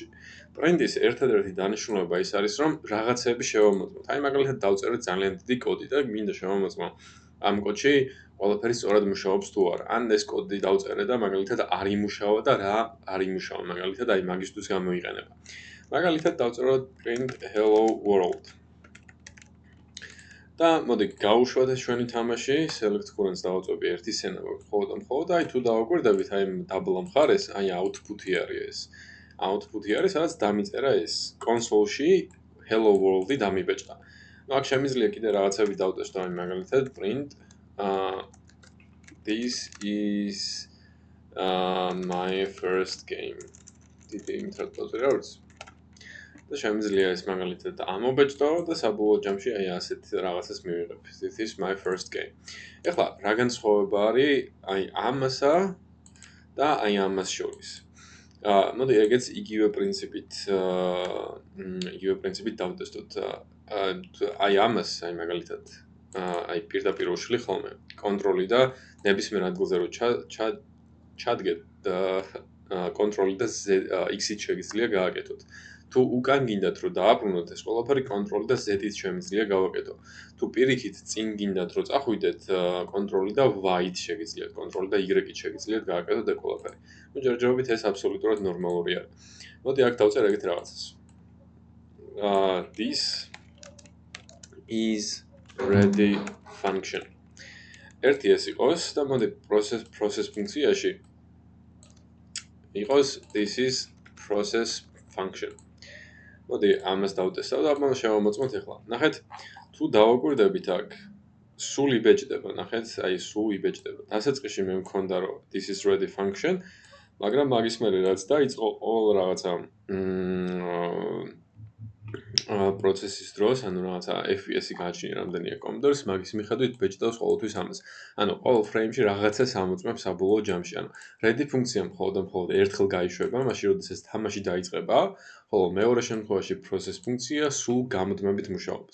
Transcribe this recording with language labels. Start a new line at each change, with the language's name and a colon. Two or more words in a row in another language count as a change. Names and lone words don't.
Georgian: print-ის ერთადერთი დანიშნულება ის არის, რომ რაღაცები შევამოწმოთ. აი მაგალითად დავწერეთ ძალიან დიდი კოდი და მინდა შევამოწმო ამ კოდში ყველაფერი სწორად მუშაობს თუ არა. ან ეს კოდი დავწერე და მაგალითად არ იმუშავა და რა არ იმუშავა, მაგალითად აი მაგისთვის გამოიყენება. მაგალითად დავწეროთ
English: print hello world.
Georgian: და მოდი გავუშვათ ეს ჩვენი თამაში,
English: select currents
Georgian: დავაწვევი ერთი სცენა მხოლოდ და მხოლოდ, აი თუ დავაკვირდებით, აი დაბლა მხარეს, აი output-ი არის ეს. Output-ი არის, სადაც დამიწერა ეს კონსოლში
English: hello world-
Georgian: ი დამიბეჭდა. ნუ აქ შემიძლია კიდე რაღაცები დავწეროთ, აი მაგალითად
English: print this is my first game.
Georgian: დიდი იმით დავწერე რა ვიცი. და შემიძლია ეს მაგალითად ამობეჭდო და საბოლოო ჯამში აი ასეთ რაღაცას მივიღებ.
English: This is my first game.
Georgian: ეხლა რა განსხვავება არის აი ამასა და აი ამას შორის? მოდი ეგეც იგივე პრინციპით დავტესტოთ. აი ამას აი მაგალითად აი პირდაპირ უშლი ხოლმე კონტროლი და ნებისმიერ ადგილზე რო ჩადგეთ კონტროლი და x-ით შეგიძლია გააკეთოთ. თუ უკან გინდათ რომ დააბრუნოთ ეს ყველაფერი კონტროლი და z-ით შემიძლია გავაკეთო. თუ პირიქით წინ გინდათ რომ წახვიდეთ კონტროლი და y-ით შეგიძლიათ, კონტროლი და y-ით შეგიძლიათ გააკეთოთ ეს ყველაფერი. ნუ ჯერჯერობით ეს აბსოლუტურად ნორმალური არის. მოდი აქ დავწერ ეგეთ რაღაცას.
English: This is ready function.
Georgian: ერთი ეს იყოს და მოდი process ფუნქციაში იყოს
English: this is process function.
Georgian: მოდი ამას დავტესტავ და ამას შევამოწმოთ ახლა. ნახეთ, თუ დავაკვირდებით აქ სულ იბეჭდება, ნახეთ, აი სულ იბეჭდება. დასაწყისში მე მქონდა რომ
English: this is ready function,
Georgian: მაგრამ მაგის მერე რაც დაიწყო all რაღაცა პროცესის დროს, ანუ რაღაცა FPS-ი გააჩნია რამდენია კომპიუტერს, მაგის მიხედვით ბეჭდავს ყოველთვის ამას. ანუ ყოველ ფრეიმში რაღაცას ამოწმებს საბოლოო ჯამში. ანუ ready ფუნქცია მხოლოდ ერთხელ გაიშვება, მაშინ როდესაც თამაში დაიწყება, ხოლო მეორე შემთხვევაში process ფუნქცია სულ გამუდმებით მუშაობს.